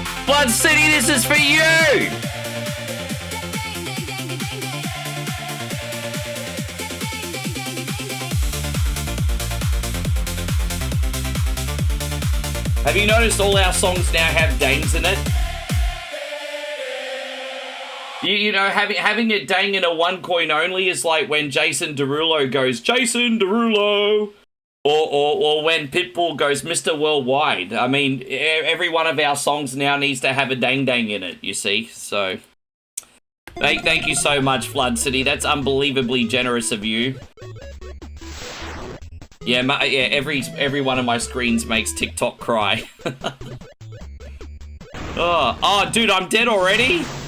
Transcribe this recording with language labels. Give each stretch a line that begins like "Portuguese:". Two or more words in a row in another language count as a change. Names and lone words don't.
English: Flood City, this is for you. Have you noticed all our songs now have dangs in it? You know, having a dang in a one coin only is like when Jason Derulo goes, Jason Derulo! Or when Pitbull goes, Mr. Worldwide. I mean, every one of our songs now needs to have a dang dang in it, you see? So, thank you so much, Flood City. That's unbelievably generous of you. Yeah, every one of my screens makes TikTok cry. Oh, dude, I'm dead already?